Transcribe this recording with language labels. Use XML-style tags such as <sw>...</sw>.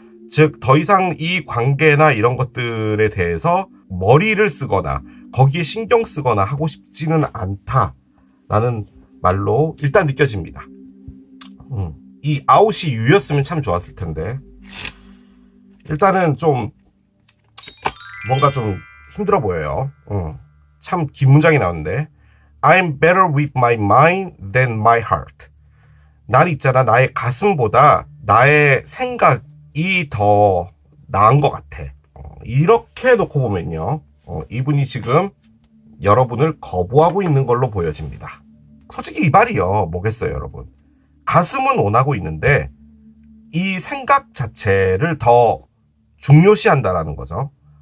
<ko>즉, 더 이상 이 관계나 이런 것들에 대해서 머리를 쓰거나 거기에 신경 쓰거나 하고 싶지는 않다라는 말로 일단 느껴집니다. 이 아웃이 유였으면 참 좋았을 텐데 일단은 좀 뭔가 좀 힘들어 보여요. 참 긴 문장이 나오는데</ko> <en>I'm better with my mind than my heart.</en> <ko>난 있잖아, 나의 가슴보다 나의 생각이 더 나은 것 같아. 이렇게 놓고 보면요, 이분이 지금 여러분을 거부하고 있는 걸로 보여집니다. 솔직히 이 말이요, 뭐겠어요, 여러분. 가슴은 원하고 있는데 이 생각 자체를 더 중요시한다라는 거죠.</ko>